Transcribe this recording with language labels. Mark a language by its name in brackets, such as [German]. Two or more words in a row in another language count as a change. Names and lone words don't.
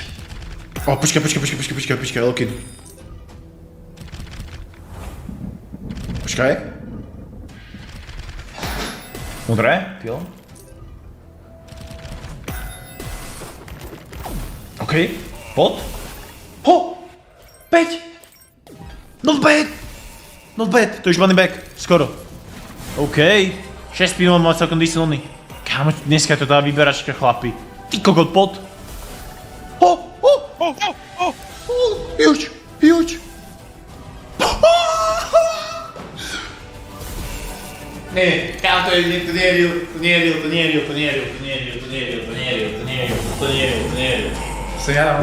[Slovak] O, počkaj, Lokin. Počkaj. Modré, pil. OK, pod. Ho! 5! [English] Not bad! [Slovak] To je už [English] money back, [Slovak] skoro. OK, 6 pinov má celkom [English] decent only. [Slovak] Kámo, dneska je to tá vyberačka chlapi. Ty kokot, pod. Ho! Huge! Nie, kámo, to nie je real. Som ja